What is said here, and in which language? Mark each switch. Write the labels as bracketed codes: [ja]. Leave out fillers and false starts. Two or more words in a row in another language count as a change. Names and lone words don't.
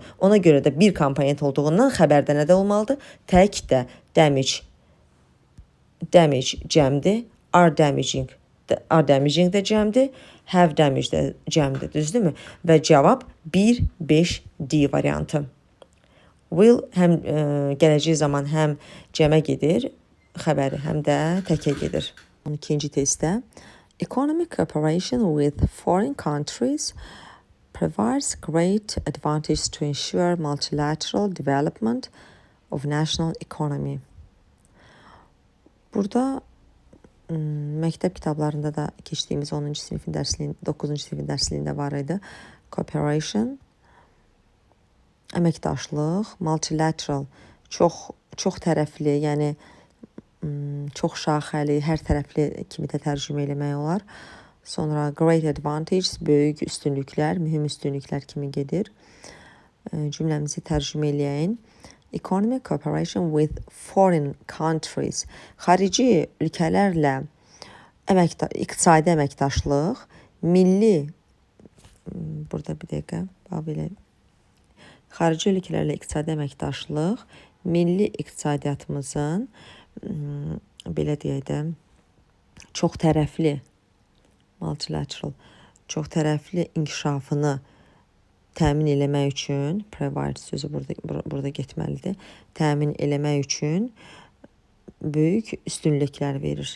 [az] Ona görə də bir komponent olduğundan xəbərdə nə də olmalıdır? Tək də damage cəmdir, [en] are damaging [az] də cəmdir, [en] have damage [az] də cəmdir, düzdürmü? Və cavab 1, 5, D variantı. Will həm gələcək zaman həm cəmə gedir, xəbəri həm də təkə gedir. [en] 12-ci testdə economic cooperation with foreign countries provides great advantage to ensure multilateral development of national economy. [az] Burada məktəb kitablarında da keçdiyimiz 10-cu sinifin dərsliyində, 9-cu sinifin dərsliyində var idi. Cooperation, əməkdaşlıq, multilateral, çox tərəfli, yəni çox şaxəli, hər tərəfli kimi də tərcümə eləmək olar. [en] Sonra great advantage, [az] böyük üstünlüklər, mühüm üstünlüklər kimi gedir. Cümləmizi tərcümə eləyək. [en] Economic cooperation with foreign countries, [az] xarici ölkələrlə iqtisadi əməkdaşlıq, milli, burada bir dəqiqə, belə, xarici ölkələrlə iqtisadi əməkdaşlıq, milli iqtisadiyyatımızın, belə deyək də, çox tərəfli, multilateral, çox tərəfli inkişafını təmin eləmək üçün, provide sözü burada getməlidir, təmin eləmək üçün böyük üstünlüklər verir.